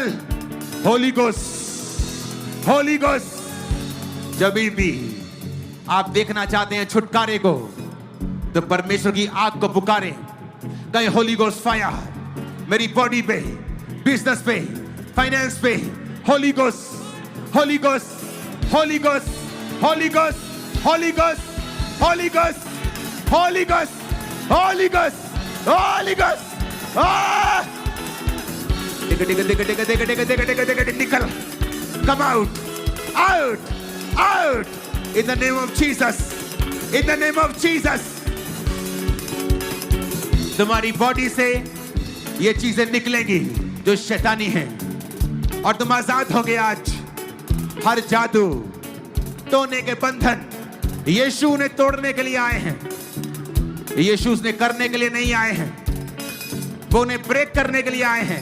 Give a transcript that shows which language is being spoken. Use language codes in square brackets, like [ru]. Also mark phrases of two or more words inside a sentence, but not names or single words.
[en] Holy Ghost, Holy Ghost. [hi] जब भी आप देखना चाहते हैं छुटकारे को, तो परमेश्वर की आग को पुकारें। कहीं [en] Holy Ghost fire [hi] मेरी बॉडी पे, बिजनेस पे, फाइनेंस पे। [en] Holy Ghost, Holy Ghost, Holy Ghost, Holy Ghost, Holy Ghost, Holy Ghost, Holy Ghost, Holy Ghost, Holy Ghost. [hi] निकल, [en] come out, out, out, in the name of Jesus, in the name of Jesus। [hi] तुम्हारी बॉडी से ये चीजें निकलेंगी जो शैतानी है, और तुम आजाद होगे आज। हर जादू, टोने के बंधन यीशु ने तोड़ने के लिए आए हैं। यीशु ने करने के लिए नहीं आए हैं, वो उन्हें ब्रेक करने के लिए आए हैं।